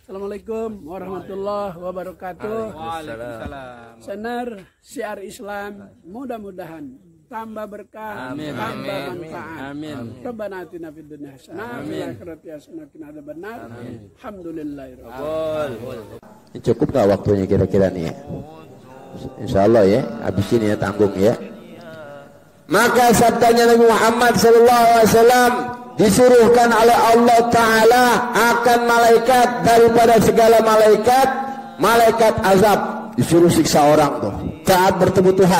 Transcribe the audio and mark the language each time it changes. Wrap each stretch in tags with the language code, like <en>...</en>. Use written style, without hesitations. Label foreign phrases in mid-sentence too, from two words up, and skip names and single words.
<ar>السلام عليكم ورحمة الله وبركاته. Waalaikumsalam.</ar> <id>Senar syiar Islam mudah-mudahan tambah berkah, tambah manfaat.</id> <ar>ربنا آتنا في الدنيا حسنة وفي الآخرة حسنة وقنا عذاب النار. الحمد لله رب.</ar> <id>Cukup gak waktunya kira-kira nih ya? Insyaallah ya, habis ini ya tanggung ya.</id> <ms>Maka sabdanya Nabi Muhammad</ms> <ar>صلى الله عليه وسلم,</ar> <ms>disuruhkan oleh Allah Ta'ala akan malaikat daripada segala malaikat, malaikat azab, disuruh siksa orang tuh saat bertemu Tuhan.</ms>